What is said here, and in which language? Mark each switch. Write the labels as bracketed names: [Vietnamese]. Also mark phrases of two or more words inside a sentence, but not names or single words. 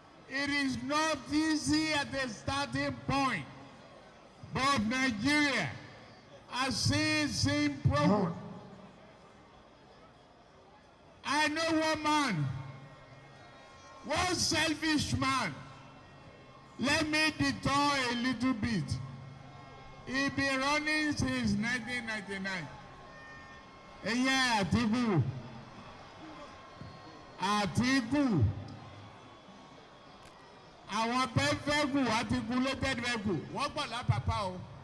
[English] It is not easy at the starting point, but Nigeria has seen, seen progress. I know one man, one selfish man. Let me detour a little bit. He been running since nineteen ninety-nine. Ìyẹn Àtíkù. Àtíkù. [Yoruba] Àwọn pẹ́ńpẹ́kù, [English] articulated vehicle, [Yoruba] wọ́n pọ̀ lápapá o.